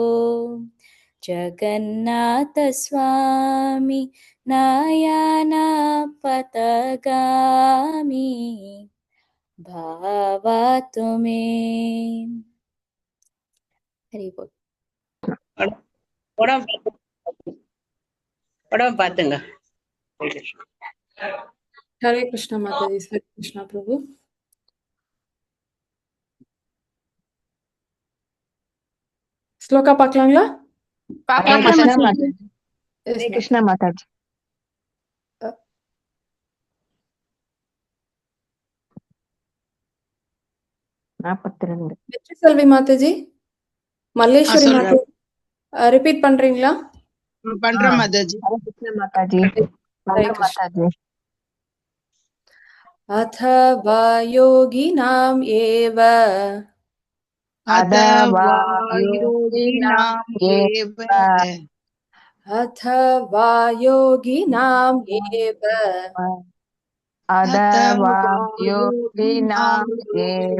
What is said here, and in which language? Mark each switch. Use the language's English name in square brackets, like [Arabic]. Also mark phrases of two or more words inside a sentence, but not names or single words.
[Sanskrit] जगन्नाथस्वामी नयना पथगामी भावातु मे. [Hindi] हरि बोल. [Tamil] படம் படம் பாத்துங்க. [Hindi] हरे कृष्णा माताजी. हरे कृष्णा प्रभु. [Tamil] ஸ்லோகா பார்க்கலாங்களா? பாக்கலாம் கிருஷ்ணா மாதாஜி. மாதாஜி. ஹரே கிருஷ்ணா மாதாஜி. வெற்றி செல்வி மாதாஜி, மல்லேஸ்வரி மாதாஜி ரிப்பீட் பண்றீங்களா? பண்றேன் மாதாஜி. ஹரே கிருஷ்ணா மாதாஜி. பண்றேன் மாதாஜி. [Sanskrit] अथवा योगिनाम् एव अथवा योगिनाम् एव अथवा योगिनाम् एव अथवा योगिनाम् एव